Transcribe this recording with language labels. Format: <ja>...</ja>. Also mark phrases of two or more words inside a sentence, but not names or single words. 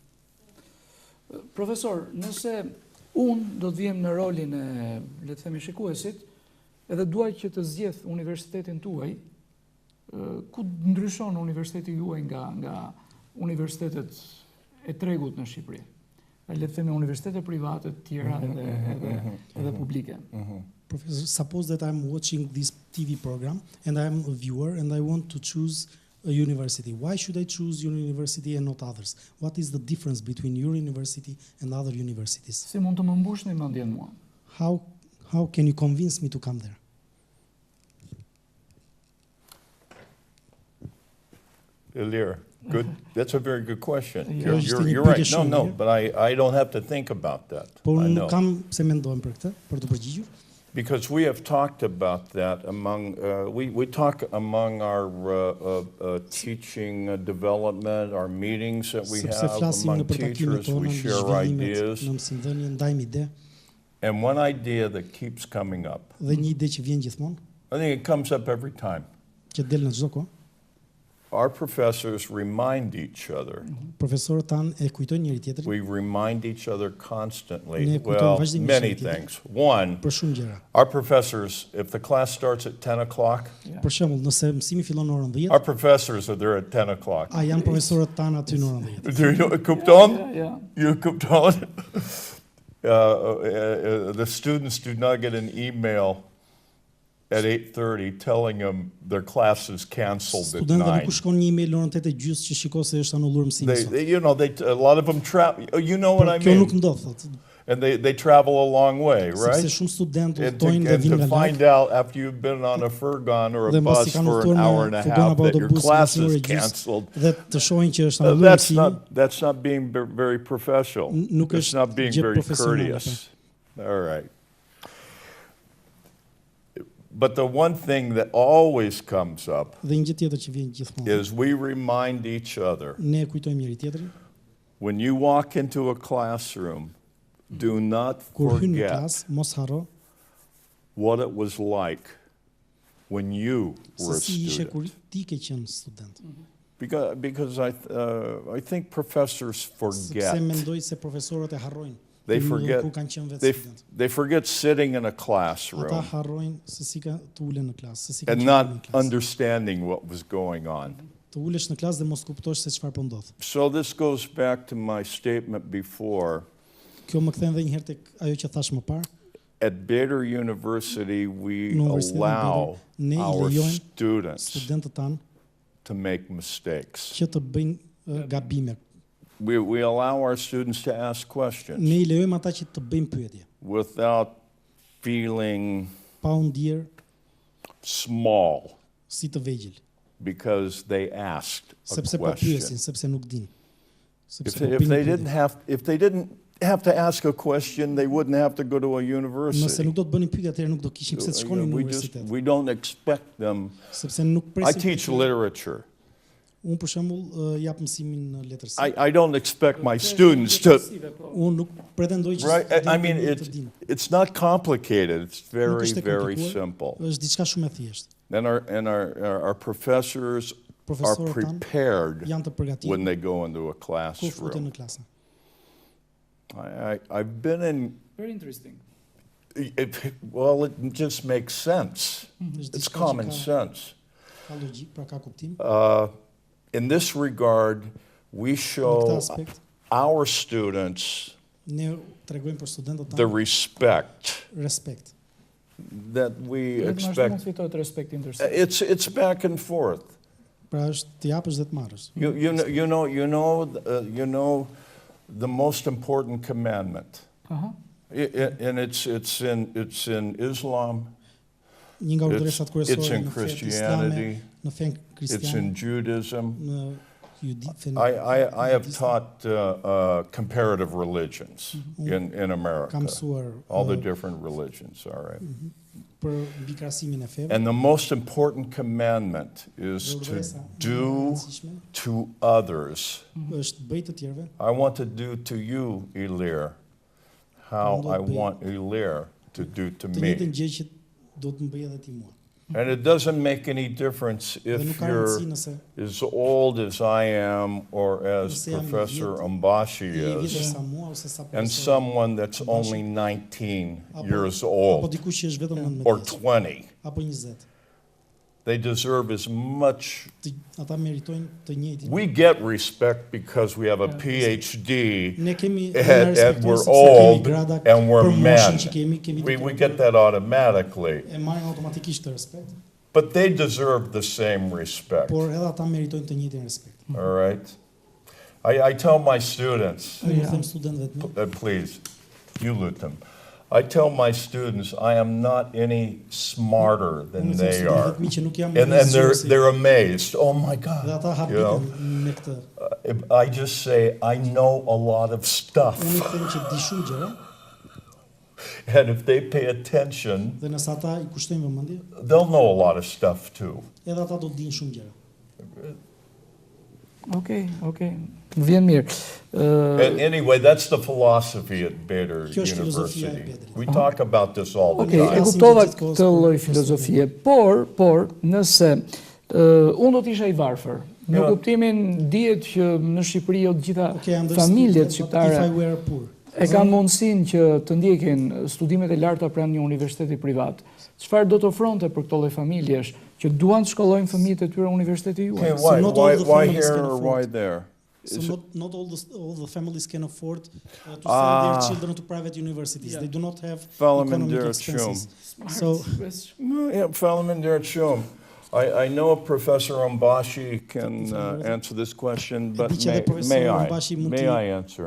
<sq>Profesor, nëse unë do të vijem në rolin e, le të themi, shikuesit, edhe duaj që të zgjedh universitetin tuaj, ku ndryshon universiteti juaj nga universitetet e tregut në Shqipëri? Le të themi universitete private të tjera edhe publike.</sq> <en>Professor, suppose that I'm watching this TV program and I'm a viewer and I want to choose a university. Why should I choose your university and not others? What is the difference between your university and other universities?</en> <sq>Si mund të më mbushni mendjen mua?</sq> <en>How can you convince me to come there? Ilir, good. That's a very good question. Yeah. You're right. No, but I don't have to think about that.</en> <sq>Por nuk kam pse mendojmë për këtë, për të përgjigjur.</sq> <en>Because we have talked about that among, we talk among our teaching development, our meetings that we have among teachers, we share ideas. And one idea that keeps coming up,</en> <sq>Dhe një ide që vjen gjithmonë,</sq> <en>I think it comes up every time,</en> <sq>që del në çdo kohë,</sq> <en>our professors remind each other.</en> <sq>Profesorët tanë e kujtojnë njëri tjetrin.</sq> <en>We remind each other constantly.</en> <sq>Ne kujtojmë</sq> <en>Well,</en> <sq>vazhdimisht</sq> <en>many</en> <sq>njëri tjetrin.</sq> <en>things. One,</en> <sq>Për shumë gjëra.</sq> <en>our professors, if the class starts at 10 o'clock,</en> <sq>Për shembull, nëse mësimi fillon në orën 10,</sq> <en>our professors are there at 10 o'clock.</en> <sq>a janë profesorët tanë aty në orën 10.</sq> <en>Do you kupton?</en> <sq>Ja.</sq> <en>You kupton? The students do not get an email at 8:30 telling them their class is canceled at</en> <sq>Studentëve</sq> <en>9.</en> <sq>nuk u shkon një email në orën 8:30 që shiko se është anulluar mësimi sot.</sq> <en>A lot of them travel. You know what I</en> <sq>Kjo nuk</sq> <en>mean?</en> <sq>ndodh, thotë.</sq> <en>And they travel a long way,</en> <sq>Sepse</sq> <en>right?</en> <sq>shumë studentë</sq> <en>And</en> <sq>udhtojnë dhe vinë</sq> <en>to</en> <sq>nga</sq> <en>find</en> <sq>larg.</sq> <en>out after you've been on a furgon or a</en> <sq>Dhe mbasi</sq> <en>bus</en> <sq>kanë</sq> <en>for</en> <sq>udhëtuar</sq> <en>an</en> <sq>me</sq> <en>hour and a</en> <sq>furgon</sq> <en>half</en> <sq>apo</sq> <en>that your</en> <sq>autobus</sq> <en>class</en> <sq>në orë</sq> <en>is</en> <sq>e gjysmë,</sq> <en>canceled.</en> <sq>Dhe të shohin që është anulluar mësimi.</sq> <en>That's not being very professional.</en> <sq>Nuk</sq> <en>It's</en> <sq>është</sq> <en>not being</en> <sq>gjë</sq> <en>very</en> <sq>profesionale,</sq> <en>courteous. All right. But the one thing that always comes up</en> <sq>Dhe një gjë tjetër që vjen gjithmonë.</sq> <en>is we remind each other.</en> <sq>Ne kujtojmë njëri tjetrin.</sq> <en>When you walk into a classroom, do not</en> <sq>Kur hyn në</sq> <en>forget</en> <sq>klasë, mos harro</sq> <en>what it was like when you were</en> <sq>se</sq> <en>a</en> <sq>si ishe kur</sq> <en>student.</en> <sq>ti ke qenë student.</sq> <en>Because I think professors forget.</en> <sq>Sepse mendoj se profesorët e harrojnë.</sq> <en>They</en> <sq>Kur</sq> <en>forget.</en> <sq>kanë qenë vetë</sq> <en>They,</en> <sq>student.</sq> <en>they forget sitting in a</en> <sq>Ata</sq> <en>classroom</en> <sq>harrojnë se si ka të ulen në klasë, se si ka</sq> <en>and</en> <sq>qenë</sq> <en>not</en> <sq>në klasë.</sq> <en>understanding what was going on.</en> <sq>Të ulesh në klasë dhe mos kuptosh se çfarë po ndodh.</sq> <en>So this goes back to my statement before.</en> <sq>Kjo më kthen edhe një herë tek ajo që thash më parë.</sq> <en>At Beder University, we</en> <sq>Në Universitetin</sq> <en>allow</en> <sq>Beder, ne I</sq> <en>our</en> <sq>lejojmë</sq> <en>students</en> <sq>Studentët tanë</sq> <en>to make mistakes.</en> <sq>që të bëjnë gabime.</sq> <en>We allow our students to ask questions</en> <sq>Ne I lejojmë ata që të bëjnë pyetje,</sq> <en>without feeling</en> <sq>pa u ndier</sq> <en>small</en> <sq>si të vegjël,</sq> <en>because they asked a</en> <sq>sepse po</sq> <en>question.</en> <sq>pyesin, sepse nuk dinë. Sepse po</sq> <en>If</en> <sq>bëjnë</sq> <en>they</en> <sq>pyetje.</sq> <en>if they didn't have to ask a question, they wouldn't have to go to a</en> <sq>Nëse</sq> <en>university.</en> <sq>nuk do të bënin pyetje, atëherë nuk do kishin pse të shkonin në universitet.</sq> <en>We don't expect them.</en> <sq>Sepse nuk</sq> <en>I</en> <sq>presim.</sq> <en>teach literature.</en> <sq>Unë për shembull jap mësimin në letërsi.</sq> <en>I don't expect my students to,</en> <sq>Unë nuk pretendoj që</sq> <en>right? I mean,</en> <sq>studentët të dinë.</sq> <en>it's not complicated. It's very,</en> <sq>është e</sq> <en>very</en> <sq>komplikuar.</sq> <en>simple.</en> <sq>Është diçka shumë e thjeshtë.</sq> <en>And our professors are</en> <sq>Profesorët tanë</sq> <en>prepared</en> <sq>janë të</sq> <en>when</en> <sq>përgatitur</sq> <en>they go into a</en> <sq>kur futen</sq> <en>classroom.</en> <sq>në klasë.</sq> <en>I've been in, Very interesting. well, it just makes sense.</en> <sq>Është</sq> <en>It's</en> <sq>diçka që</sq> <en>common</en> <sq>ka-</sq> <en>sense.</en> <sq>Ka logjik, pra ka kuptim.</sq> <en>In this regard, we</en> <sq>Në këtë</sq> <en>show</en> <sq>aspekt</sq> <en>our students</en> <sq>ne tregojmë për studentët</sq> <en>the</en> <sq>tanë</sq> <en>respect</en> <sq>respekt.</sq> <en>that we</en> <sq>Vetëm ashtu mund</sq> <en>expect.</en> <sq>fitohet respekt interesant.</sq> <en>It's back and forth.</en> <sq>Pra është të japësh dhe të marrësh.</sq> <en>You know the most important commandment. Aha. And it's in Islam,</en> <sq>Një nga urdhëresat</sq> <en>it's</en> <sq>kryesore</sq> <en>in</en> <sq>në fenë islame,</sq> <en>Christianity,</en> <sq>në fenë</sq> <en>it's in</en> <sq>kristiane,</sq> <en>Judaism.</en> <sq>në fenë</sq> <en>I have</en> <sq>judiste.</sq> <en>taught comparative religions in America.</en> <sq>Kam mësuar</sq> <en>All the different religions, all right.</en> <sq>për mbi krahasimin e feve.</sq> <en>And the most important commandment is to do to others.</en> <sq>Është bëj të tjerëve,</sq> <en>I want to do to you, Elir, how I want Elir to do to</en> <sq>të njëjtën</sq> <en>me.</en> <sq>gjë që do të më bëj edhe ti mua.</sq> <en>And it doesn't make any difference</en> <sq>Dhe nuk</sq> <en>if</en> <sq>ka</sq> <en>you're</en> <sq>rëndësi nëse</sq> <en>as old as I am or as</en> <sq>Nëse jam i</sq> <en>Professor</en> <sq>vjetë,</sq> <en>Ambashi</en> <sq>i vjetër</sq> <en>is,</en> <sq>sa mua ose sa</sq> <en>and</en> <sq>profesor,</sq> <en>someone that's only 19 years</en> <sq>apo</sq> <en>old</en> <sq>dikush që është vetëm or 19</sq> <en>20.</en> <sq>apo 20.</sq> <en>They deserve as much.</en> <sq>Ata meritojnë të njëjtin.</sq> <en>We get respect because we have a PhD</en> <sq>Ne kemi</sq> <en>and we're old and we're men.</en> <sq>Kemi</sq> <en>We get that automatically.</en> <sq>E marrin automatikisht të respekt,</sq> <en>But they deserve the same respect.</en> <sq>por edhe ata meritojnë të njëjtin respekt.</sq> <en>All right? I tell my students,</en> <sq>Unë them studentëve të mi,</sq> <en>please, you let them. I tell my students I am not any smarter than</en> <sq>unë them</sq> <en>they are.</en> <sq>studentëve të mi që nuk jam</sq> <en>And</en> <sq>rrezikosi.</sq> <en>they're amazed. Oh my</en> <sq>Dhe</sq> <en>God.</en> <sq>ata</sq> <en>You know?</en> <sq>habiten me këtë.</sq> <en>I just say I know a lot of stuff.</en> <sq>Unë i them që di shumë gjëra</sq> <en>And if they pay attention,</en> <sq>dhe nëse ata I kushtojnë vëmendje,</sq> <en>they'll know a lot of stuff too.</en> <sq>edhe ata do të dinë shumë gjëra. Okej. Më vjen mirë.</sq> <en>And anyway, that's the philosophy at Beder</en> <sq>Kjo është filozofia e</sq> <en>University.</en> <sq>Bederit.</sq> <en>We talk about this all the</en> <sq>Okej, e</sq> <en>time.</en> <sq>kuptova Gjithkohës këtë për lloj profesorin. filozofie, por nëse unë do të isha I varfër Në kuptimin dihet që në Shqipëri jo të gjitha familjet shqiptare e kanë mundësinë që të ndjekin studimet e larta pranë një universiteti privat. Çfarë do të ofronte për këto lloj familjesh që duan të shkollojnë fëmijët e tyre në universitetin juaj?</sq> <en>Why here or why there? So not all the families can afford to send their children to private universities. They do not have economic expenses. So, I know Professor Ombashi can answer this question, but may I answer?</en>